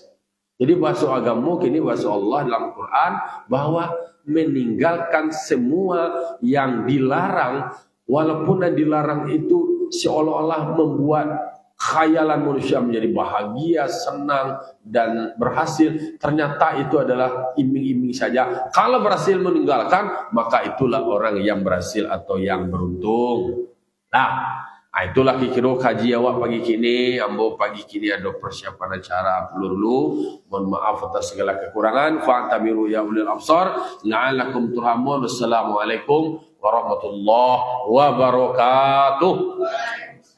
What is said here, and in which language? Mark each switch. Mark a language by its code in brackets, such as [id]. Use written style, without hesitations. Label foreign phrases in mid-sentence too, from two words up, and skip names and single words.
[id] Jadi bahasa agama kini bahasa Allah dalam Quran bahwa meninggalkan semua yang dilarang, walaupun yang dilarang itu seolah-olah membuat khayalan manusia menjadi bahagia, senang, dan berhasil. Ternyata itu adalah iming-iming saja. Kalau berhasil meninggalkan, maka itulah orang yang berhasil atau yang beruntung. [min] Nah, itulah kira kaji awak pagi kini. Ambo pagi kini ada persiapan acara dulu. [id] Mohon maaf atas segala kekurangan. [ar] فاعتبروا يا أولي الأبصار. لعلكم ترحمون. والسلام عليكم ورحمة الله وبركاته.